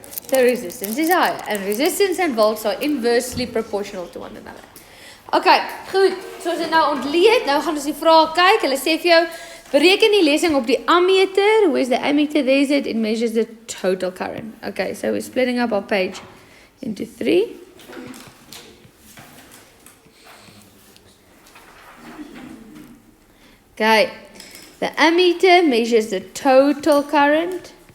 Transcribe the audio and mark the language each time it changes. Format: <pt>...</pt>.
<en>The resistance is higher, and resistance and volts are inversely proportional to one another.</en> <af>Okay, goed. Soos dit nou ontleed, nou gaan ons die vrae kyk. Hulle sê vir jou, bereken die lesing op die ammeter.</af> <en>Where's the ammeter? There's it. It measures the total current. Okay, so we're splitting up our page into 3. Okay, the ammeter measures the total current.</en>